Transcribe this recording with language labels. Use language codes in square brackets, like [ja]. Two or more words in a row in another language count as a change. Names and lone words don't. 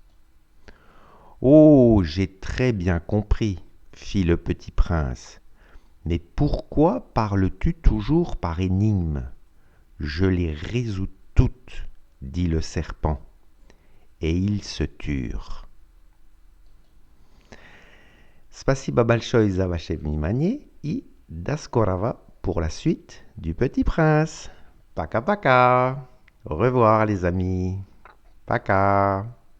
[fr] Oh, j'ai très bien compris, fit le petit prince. Mais pourquoi parles-tu toujours par énigmes? Je les résous toutes, dit le serpent, et ils se turent. [ru] Спасибо большое за ваше внимание и до скорого [fr] pour la suite du Petit Prince. [ru] Пока пока. [fr] Au revoir les amis. Paka.